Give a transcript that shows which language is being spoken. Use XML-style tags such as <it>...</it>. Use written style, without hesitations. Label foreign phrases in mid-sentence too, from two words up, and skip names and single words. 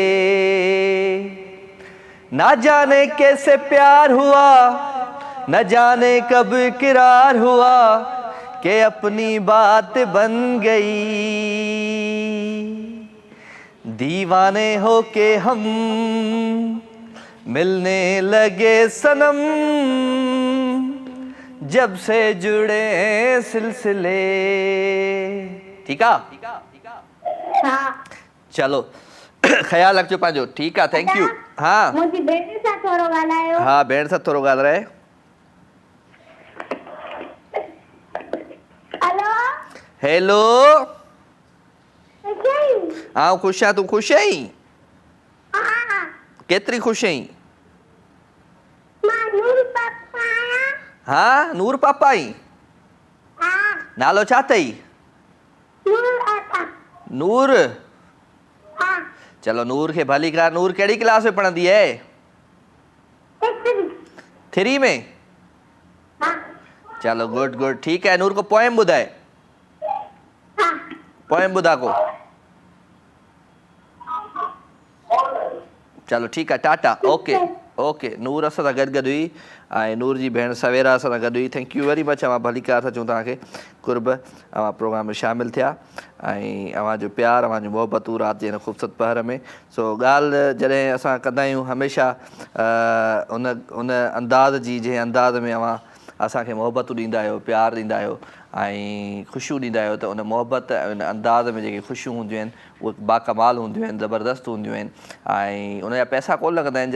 <hi>ना जाने कैसे प्यार हुआ न जाने कब इकरार हुआ कि अपनी बात बन गई दीवाने हो के हम मिलने लगे सनम जब से जुड़े सिलसिले ठीक है हाँ</hi> <sd>चलो ख्याल रखिजो पंहिंजो</sd> <hi>ठीक है</hi> <en>thank you</en> <sd>हाँ मुंहिंजी भेण सां थोरो ॻाल्हायो हाँ भेण सां थोरो ॻाल्हाए हेलो हेलो सही हाँ खुश आहियां तूं खुश आहीं केतरी खुश आहीं? मां नूर पापा आया। हाँ नूर पापा आई। हाँ नालो छा अथई? नूर आता। नूर। हाँ चलो नूर के भली कर। नूर केड़ी क्लास में पढ़ंदी है? तेरी। 3 में। हाँ चलो</sd> <en>good good</en> <hi>ठीक है।</hi> <sd>नूर को पोएम ॿुधाए। हाँ पोएम ॿुधा को। चलो</sd> <hi>ठीक है</hi> <sd>टाटा।</sd> <en>okay okay</en> <sd>नूर असां सां गॾु हुई ऐं नूर जी भेण सवेरा असां सां गॾु हुई।</sd> <en>thank you very much.</en> <sd>अवां भली कार था चऊं तव्हांखे कुर्ब अवां प्रोग्राम में शामिल थिया ऐं अवांजो प्यार अवांजो मोहबतूं राति जे हिन ख़ूबसूरत पहर में। सो ॻाल्हि जॾहिं असां कंदा आहियूं हमेशह उन अंदाज़ जी जंहिं अंदाज़ में अवां असांखे मोहबतूं ॾींदा आहियो प्यार ॾींदा आहियो ऐं ख़ुशियूं ॾींदा आहियो त उन मोहबत ऐं उन अंदाज़ में जेके ख़ुशियूं हूंदियूं आहिनि उहे बाकमाल हूंदियूं आहिनि ज़बरदस्त हूंदियूं आहिनि ऐं उनजा पैसा कोन लॻंदा आहिनि।</sd>